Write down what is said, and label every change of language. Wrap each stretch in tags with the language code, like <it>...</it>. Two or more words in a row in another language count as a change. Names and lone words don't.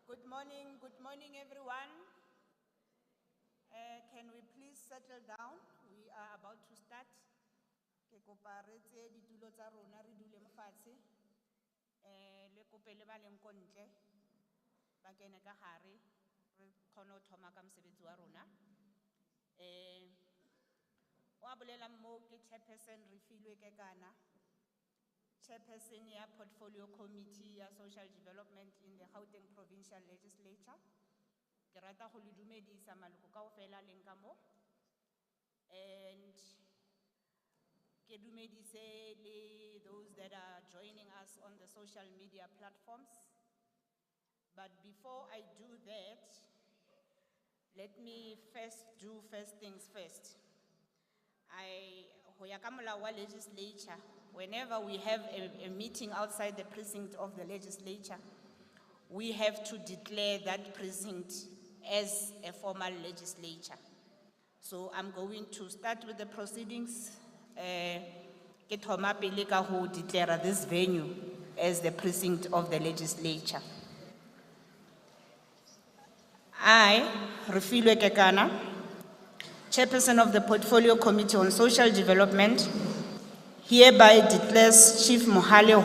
<en>Good morning everyone. Can we please settle down? We are about to start.</en> <tn>Ke kopa re tse ditulo tsa rona re dule mofatshe.</tn> <st>Le kope le ba leng ko ntle. Ba kene ka hare re kgone ho thoma ka mosebetsi wa rona.</st> <tn>Wa bolela mo ke chairperson re filwe ke kana.</tn> <en>Chairperson ya Portfolio Committee ya Social Development in the Gauteng Provincial Legislature.</en> <tn>Ke rata go le dumedisa maloko kaofela leng ka mo.</tn> <en>And</en> <tn>ke dumedise le</tn> <en>those that are joining us on the social media platforms. But before I do that, let me do first things first.</en> <st>Ho ya ka molao wa legislature,</st> <en>whenever we have a meeting outside the precinct of the legislature, we have to declare that precinct as a formal legislature. So I'm going to start with the proceedings.</en> <st>Ke thoma pele ka ho declare</st> <en>this venue as the precinct of the legislature. I, Refilwe Kekana, Chairperson of the Portfolio Committee on Social Development, hereby declares Chief Mohale</en>